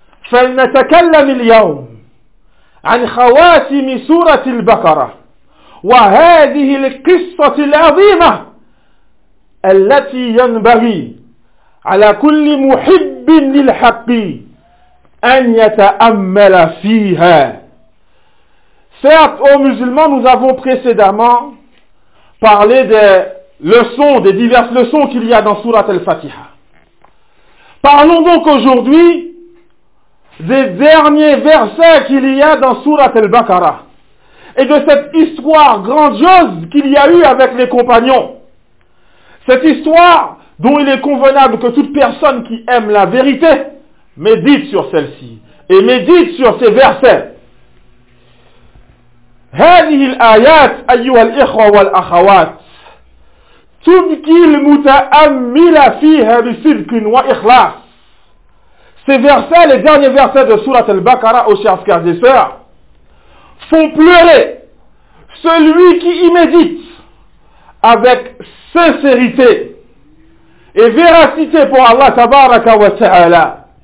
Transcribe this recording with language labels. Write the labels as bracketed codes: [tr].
[ar] Falnatakallam al-yawm عن خواتم سورة البقرة وهذه القصة العظيمة التي ينبغي على كل محب للحق أن يتأمل فيها. [fr] Certes, aux musulmans, nous avons précédemment parlé des leçons, des diverses leçons qu'il y a dans Sourate Al-Fatiha. Parlons donc aujourd'hui des derniers versets qu'il y a dans Sourate Al-Baqarah et de cette histoire grandiose qu'il y a eu avec les compagnons. Cette histoire dont il est convenable que toute personne qui aime la vérité médite sur celle-ci et médite sur ces versets. [ar] هذه الآيات أيها الإخوة والأخوات تبكي المتأمل فيها بصدق وإخلاص. [fr] Ces versets, les derniers versets de Sourate Al-Baqarah, aux chers frères et sœurs, font pleurer celui qui y médite avec sincérité et véracité pour Allah tabaraka wa ta'ala.